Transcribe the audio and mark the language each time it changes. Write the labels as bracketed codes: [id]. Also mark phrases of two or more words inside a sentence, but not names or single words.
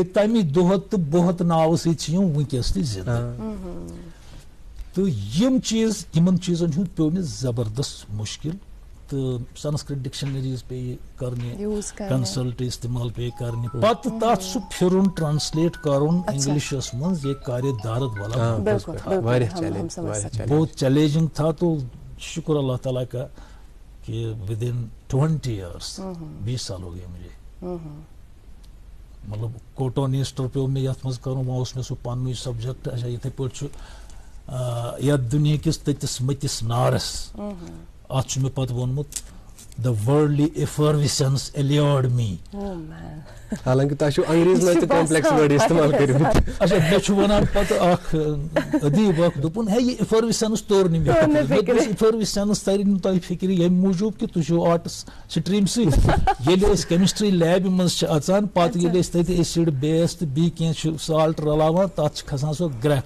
[ks] تَمہِ دۄہَت تہٕ بۄہَت ناوٕ سۭتۍ چھِ یِم وٕنکیٚس تہِ زِندٕ. تہٕ یِم چیٖز یِمن چیٖزن ہُنٛد پیوٚو مےٚ زبردست مُشکِل. تہٕ سنسکرت ڈکشنریٖز پیٚیہِ کرنہِ, کنسلٹ استعمال پیٚیہِ کرنہِ, پتہٕ تتھ سُہ پھِرُن ٹرانسلیٹ کرُن انگلشس منٛز. [ur] یہ کارے دارد والا بہت چیلنجنگ تھا. تو شکر اللہ تعالیٰ کا کہ [en] within 20 years [ur] 20 سال ہو گئے مجھے. [ks] مطلب کوٹونیسٹر پیو مےٚ یتھ منٛز کرُن. وۄنۍ اوس مےٚ سُہ پننُے سبجیکٹ. اچھا یِتھٕے پٲٹھۍ چھُ یتھ دُنیا کِس تٔتِس مٔتِس نارس اتھ چھُ مےٚ پتہٕ ووٚنمُت [en] the worldly effervescence allured me. [ks] حالانکہ تۄہہِ چھُو انگریٖزی منٛز تہِ [en] complex words [ks] استعمال کٔرمٕتۍ. اچھا مےٚ چھُ وَنان پتہٕ اکھ ادیٖب اکھ دوٚپُن ہے یہِ effervescence توٚر نہٕ مےٚ فِکرِ. effervescence تَرِ نہٕ تۄہہِ فِکرِ ییٚمہِ موٗجوٗب کہِ تُہۍ چھِو آرٹس سٹریٖم سۭتۍ. ییٚلہِ أسۍ کیمسٹری لیبہِ منٛز چھِ اژان پتہٕ ییٚلہِ أسۍ تتہِ [en] acid base [ks] تہٕ بیٚیہِ کینٛہہ چھُ سالٹ رلاوان تتھ چھِ کھسان سۄ گرٛٮ۪کھ.